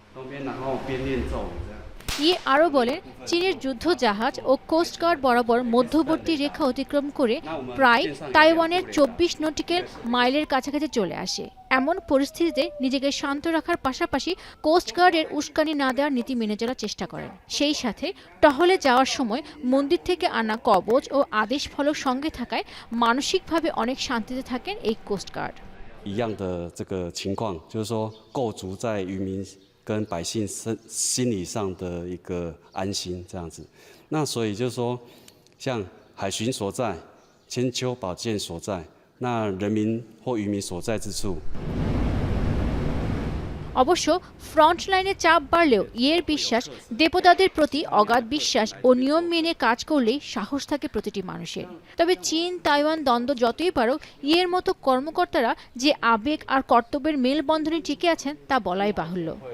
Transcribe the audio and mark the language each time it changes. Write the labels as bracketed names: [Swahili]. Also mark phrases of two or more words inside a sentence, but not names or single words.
[Bangla] ইয়ে আরও বলেন, চীনের যুদ্ধ জাহাজ ও কোস্টগার্ড বরাবর মধ্যবর্তী রেখা অতিক্রম করে প্রায় তাইওয়ানের ২৪ [English] nautical mileের [Bangla] কাছাকাছি চলে আসে। এমন পরিস্থিতিতে নিজেকে শান্ত রাখার পাশাপাশি কোস্টগার্ডের উস্কানি না দেওয়ার নীতি মেনে চলার চেষ্টা করেন। সেই সাথে টহলে যাওয়ার সময় মন্দির থেকে আনা কবচ ও আদেশ ফলক সঙ্গে থাকায় মানসিকভাবে অনেক শান্তিতে থাকেন এই কোস্টগার্ড। [Chinese] 一样的这个情况，就是说构筑在渔民跟百姓心理上的一个安心这样子。那所以就是说，像海巡所在、千秋宝剑所在，那人民或渔民所在之处。 [Bangla] অবশ্য [English] front lineে [Bangla] চাপ বাড়লেও ইয়ের বিশ্বাস, দেবতাদের প্রতি অগাধ বিশ্বাস ও নিয়ম মেনে কাজ করলেই সাহস থাকে প্রতিটি মানুষের। তবে চীন তাইওয়ান দ্বন্দ্ব যতই পারুক, ইয়ের মতো কর্মকর্তারা যে আবেগ আর কর্তব্যের মেলবন্ধনে টিকে আছেন তা বলাই বাহুল্য।